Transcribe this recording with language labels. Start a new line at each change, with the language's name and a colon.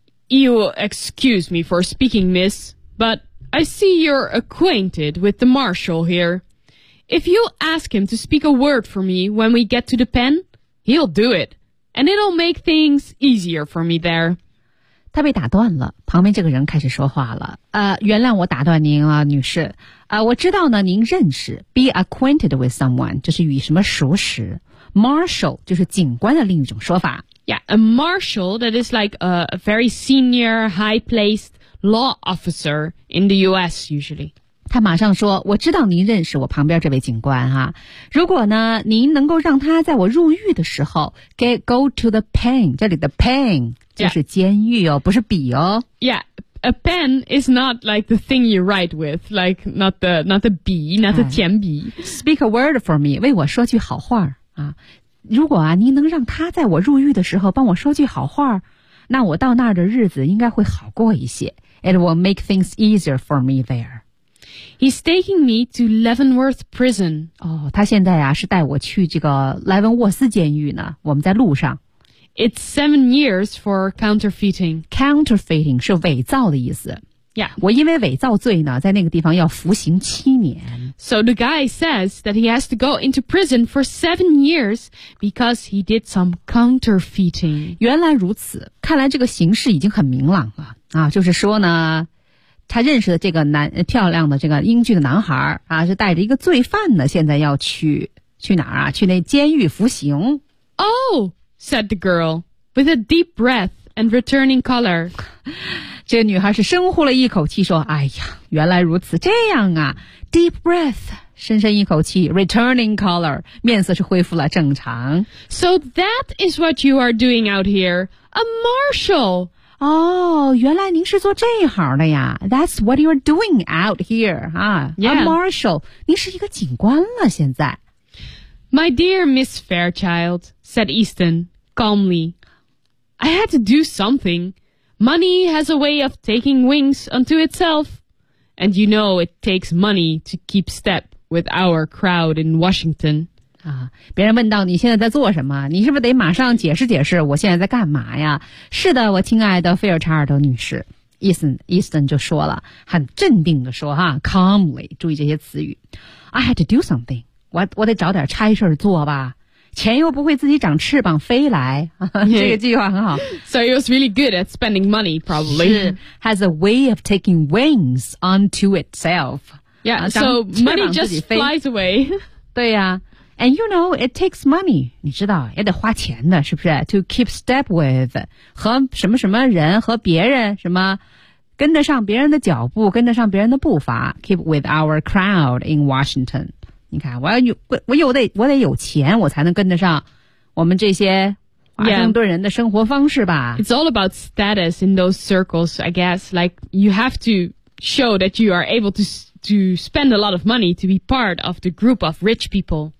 English: You'll excuse me for speaking, miss, but I see you're acquainted with the marshal here. If you'll ask him to speak a word for me when we get to the pen, he'll do it. And it'll make things easier for me there.
Chinese: 他被打断了，旁边这个人开始说话了。原谅我打断您啊，女士。我知道呢，您认识
English: be acquainted with someone，
Chinese: 就是与什么熟识。 Marshal 就是警官的另一种说法。
English: Yeah, a marshal that is like a very senior, high-placed law officer in the U.S. usually.
Chinese: 他马上说，我知道您认识我旁边这位警官哈、啊。如果呢，您能够让他在我入狱的时候
English: get go to the pen，
Chinese: 这里的 pen 就是监狱哦、
English: yeah.
Chinese: 不是笔哦。
English: Yeah, a pen is not like the thing you write with, like not the 笔 not the 铅笔。 Speak a word for me,
Chinese: 为我说句好话啊。如果啊，您能让他在我入狱的时候帮我说句好话，那我到那儿的日子应该会好过一些。
English: It will make things easier for me there. He's taking me to Leavenworth Prison.
Chinese: 哦，他现在啊是带我去这个莱文沃斯监狱呢。我们在路上。
English: It's 7 years for counterfeiting.
Chinese: Counterfeiting 是伪造的意思。
English: Yeah.
Chinese: 我因为伪造罪呢，在那个地方要服刑7年。
English: So the guy says that he has to go into prison for 7 years because he did some counterfeiting.
Chinese: 原来如此，看来这个形势已经很明朗了啊，就是说呢。他认识的这个男漂亮的这个英俊的男孩啊，是带着一个罪犯呢，现在要去哪儿啊？去那监狱服刑。
English: Oh, said the girl with a deep breath and returning color.
Chinese: 这女孩是深呼了一口气说：“哎呀，原来如此，这样啊。 ”
English: Deep breath,
Chinese: 深深一口气 ，
English: returning color,
Chinese: 面色是恢复了正常。
English: So that is what you are doing out here, a marshal.
Chinese: 哦、oh, 原来您是做这一行的呀。
English: That's what you're doing out here, huh? Yeah.
Chinese: A marshal. 您是一个警官了现在。
English: My dear Miss Fairchild, said Easton, calmly. I had to do something. Money has a way of taking wings unto itself. And you know it takes money to keep step with our crowd in Washington.
Chinese: 啊，别人问到你现在在做什么，你是不是得马上解释解释我现在在干嘛呀？是的，我亲爱的菲尔查尔德女士， Easton 就说了，很镇定的说哈 ，calmly， 注意这些词语 ，
English: I had to do something，
Chinese: 我得找点差事做吧，钱又不会自己长翅膀飞来，这个计划很好。
English: So he was really good at spending money, probably. Has a way of taking wings onto itself. Yeah, so money just flies away.
Chinese: 对呀、啊。
English: And you know, it takes money.
Chinese: 你知道，也得花钱的，是不是 ？
English: To keep step with
Chinese: 和什么什么人和别人什么，跟得上别人的脚步，跟得上别人的步伐。
English: Keep with our crowd in Washington.
Chinese: 你看，我得有钱，我才能跟得上我们这些华盛顿人的生活方式吧。
English: Yeah. It's all about status in those circles, I guess. Like you have to show that you are able to to spend a lot of money to be part of the group of rich people.